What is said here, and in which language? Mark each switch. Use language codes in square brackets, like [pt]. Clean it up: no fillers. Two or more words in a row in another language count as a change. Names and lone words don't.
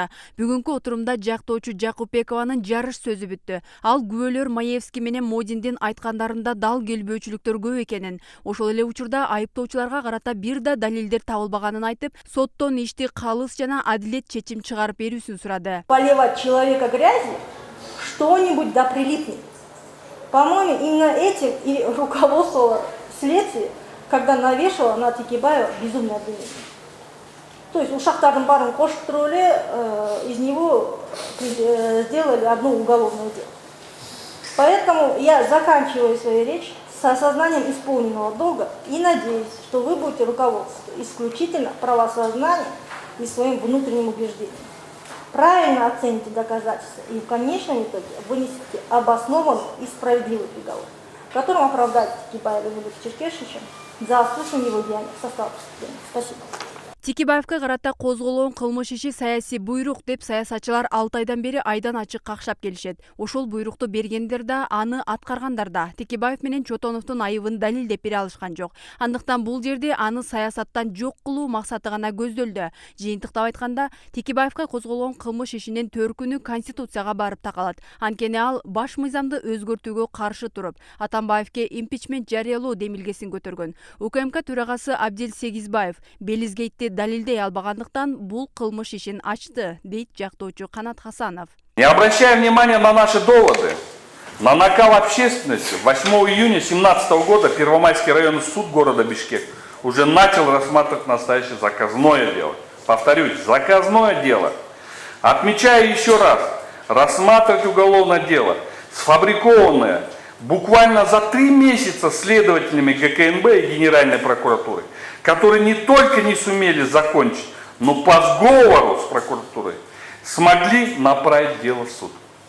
[ky] Бүгүнкү отурумда жактоочу Жакупбекованын жарыш сөзү бүттү. Ал күбөлөр Маевский менен Модиндин айткандарында дал келбөөчүлүктөр көп экенин, ошол эле учурда айыптоочуларга карата бир да далилдер табылбаганын айтып, соттон ишти калыс жана адилет чечим чыгарып берүүсүн сурады. [ru] Поливать человека грязью, что-нибудь да прилипнет. По-моему, именно этим и руководствовало следствие, когда навешало на Текебаева безумное обвинение. То есть [ky] ушактардын барын коштуруп эле [ru] из него сделали одно уголовное дело. Поэтому я заканчиваю свою речь с осознанием исполненного долга и надеюсь, что вы будете руководствоваться исключительно правосознанием и своим внутренним убеждением. Правильно оцените доказательства и в конечном итоге вынесете обоснованный и справедливый приговор, которым оправдать Текебаева Черкешича за отсутствие его деяния в состав преступления. Спасибо. [ky] Текебаевка карата козголгон кылмыш иши саясий буйрук деп саясатчылар 6 айдан бери айдан ачык какшап келишет. Ошол буйрукту бергендер да, аны аткаргандар да Текебаев менен Чотоновдун айыбын далилдеп бере алышкан жок. Андыктан бул жерде аны саясаттан жок кылуу максаты гана көздөлдү. Жыйынтыктап айтканда, Текебаевка козголгон кылмыш ишинин төркүнү Конституцияга барып такалат. Анткени ал баш мыйзамды өзгөртүүгө каршы туруп, Атамбаевке импичмент жарыялоо демилгесин көтөргөн. УКМК төрагасы Абдил Сегизбаев Белизгейтти далилдей албагандыктан бул кылмыш ишин ачты, дейт жактоочу Канат Хасанов. [ru] Не обращая внимания на наши доводы, на накал общественности, 8 июня 2017 года Первомайский районный суд города Бишкек уже начал рассматривать настоящее заказное дело. Повторюсь, заказное дело. Отмечаю еще раз, рассматривать уголовное дело, сфабрикованное буквально за 3 месяца следователями ГКНБ и Генеральной прокуратуры, которые не только не сумели закончить, но по сговору с прокуратурой смогли направить дело в суд.